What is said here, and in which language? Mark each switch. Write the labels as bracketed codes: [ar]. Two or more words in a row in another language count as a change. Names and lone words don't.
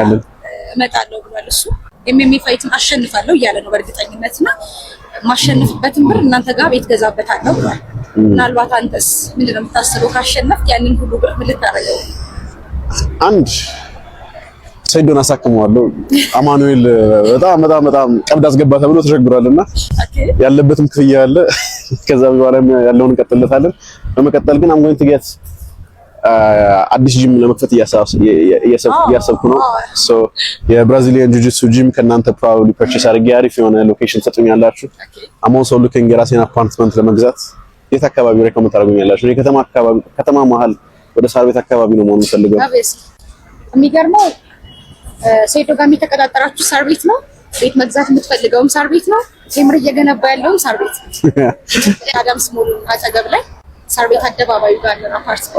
[am] እመጣለሁ ብሏል እሱ ኤምኤምኤ ፋይትም አሸንፋለሁ እያለ ነው በእርግጠኝነትና ማሸነፍበትን ብር እናንተ ጋር ቤት ገዛበታለሁ ብሏል። ምናልባት አንተስ ምንድነው የምታስበው? ካሸነፍክ ያንን ሁሉ ብር ምን ልታረገው? አንድ ሰይዶን አሳክመዋለሁ። አማኑኤል በጣም ቀብድ አስገባ ተብሎ ተቸግሯልና ያለበትም ክፍያ አለ። ከዛ በኋላ ያለውን እንቀጥልለታለን። በመቀጠል ግን [en] I'm going to get [am] አዲስ ጂም ለመክፈት እያሰብኩ ነው። ሶ የብራዚሊያን ጂጂትሱ ጂም ከናንተ [en] probably purchase [am] አድርጌ አሪፍ የሆነ ሎኬሽን ሰጡኛላችሁ። [en] I'm also looking [am] የራሴን አፓርትመንት ለመግዛት የት አካባቢ ሬኮመንድ ታደርጉኛላችሁ? እኔ ከተማ መሀል ወደ ሳር ቤት አካባቢ ነው መሆኑን ፈልገው። የሚገርመው ሴዶ ጋር የሚተቀጣጠራችሁ ሳር ቤት ነው። ቤት መግዛት የምትፈልገውም ሳር ቤት ነው። ቴምር እየገነባ ያለውም ሳር ቤት ነው። አዳምስ ሞል አጠገብ ላይ ሳር ቤት አደባባዩ ጋር ነው አፓርትመንት።